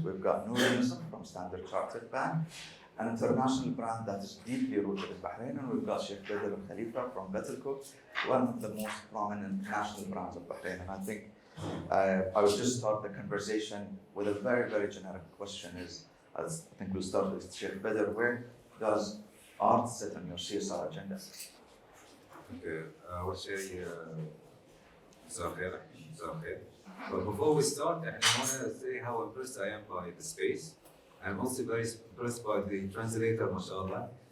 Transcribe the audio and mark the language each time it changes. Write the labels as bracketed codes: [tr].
[en] We've got Noora from Untitled Chapter Bank, an international brand that is deeply rooted in Bahrain, and we've got Sheikh Khalifa from Batelco, one of the most prominent national brands of Bahrain. And I think I will just start the conversation with a very, very generic question. I think we'll start with Sheikh Badr. Where does art sit on your CSR agenda? [ar] Okay, أول شيء مساء الخير. [en] But before we start, I want to say how impressed I am by the space. I'm also very impressed by the translator, mashallah.